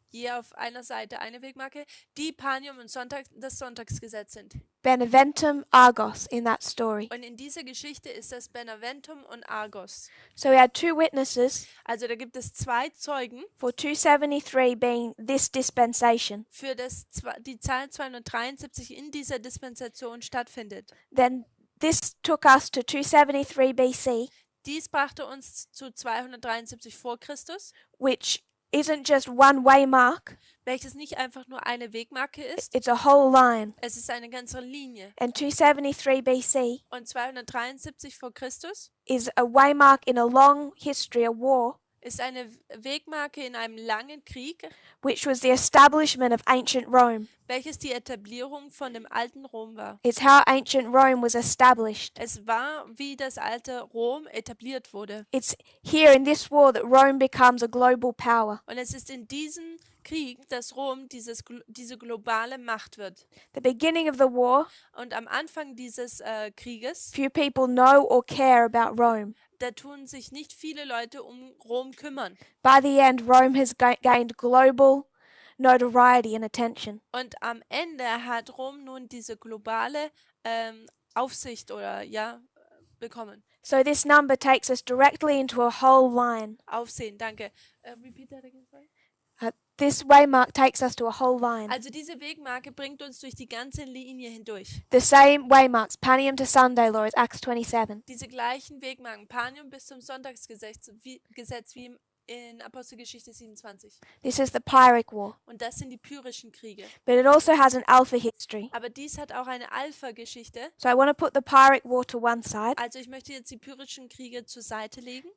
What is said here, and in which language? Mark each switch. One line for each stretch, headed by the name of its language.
German: je auf einer Seite eine Wegmarke, die Panium und das Sonntagsgesetz sind.
English: Beneventum, Argos in that story.
German: Und in dieser Geschichte ist das Beneventum und Argos.
English: So we had two witnesses
German: Also da gibt es zwei Zeugen
English: for 273 being this dispensation.
German: für die Zahl 273 in dieser Dispensation stattfindet.
English: Then this took us to 273 BC,
German: Dies brachte uns zu 273 vor Christus,
English: which isn't just one waymark,
German: welches nicht einfach nur eine Wegmarke ist,
English: it's a whole line.
German: es ist eine ganze Linie.
English: And 273 BC
German: Und 273 vor Christus
English: is a waymark in a long history, a war,
German: ist eine Wegmarke in einem langen Krieg,
English: which was the establishment of ancient Rome.
German: welches die Etablierung von dem alten Rom war.
English: It's how ancient Rome was established.
German: Es war, wie das alte Rom etabliert wurde.
English: It's here in this war that Rome becomes a global power.
German: Und es ist in diesem Krieg, dass Rom diese globale Macht wird.
English: The beginning of the war,
German: Und am Anfang dieses Krieges,
English: few people know or care about Rome.
German: da tun sich nicht viele Leute um Rom kümmern.
English: By the end, Rome has gained global notoriety and attention.
German: Und am Ende hat Rom nun diese globale Aufsicht oder bekommen.
English: So this number takes us directly into a whole line.
German: Aufsehen, danke.
English: Repeat that again, sorry. This waymark takes us to a whole line.
German: Also diese Wegmarke bringt uns durch die ganze Linie hindurch.
English: The same waymarks, Panium to Sunday law, as Acts 27.
German: Diese gleichen Wegmarken, Panium bis zum Sonntagsgesetz wie in Apostelgeschichte 27.
English: This is the Pyrrhic War.
German: Und das sind die Pyrrhischen Kriege.
English: But it also has an alpha history.
German: Aber dies hat auch eine Alpha-Geschichte.
English: So I want to put the Pyrrhic War to one side,
German: Also ich möchte jetzt die Pyrrhischen Kriege zur Seite legen.